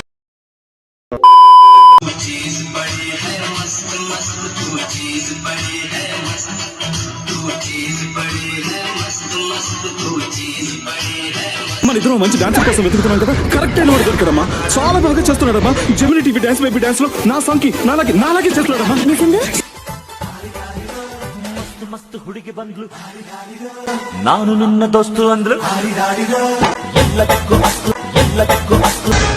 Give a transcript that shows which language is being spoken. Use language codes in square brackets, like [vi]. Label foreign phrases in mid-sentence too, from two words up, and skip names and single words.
[te] మన ఇద్దరం మంచి డాన్సర్ కోసం వెతుకుతున్నాం కదా, కరెక్ట్ అయిన వాడు దొరికాడమ్మా. చాలా బాగా చేస్తున్నాడమ్మా. జెమిని టీవీ డాన్స్ బేబీ డాన్స్ లో నా సంకి నాలాగే చేస్తున్నాడమ్మా. [kn] మస్తు ಹುಡುಗಿ ಬಂದ್ಲು, ನಾನು ನಿನ್ನ ದೋಸ್ತು ಅಂದ್ಲು, ಎಲ್ಲದಕ್ಕೂ ಅಸ್ತು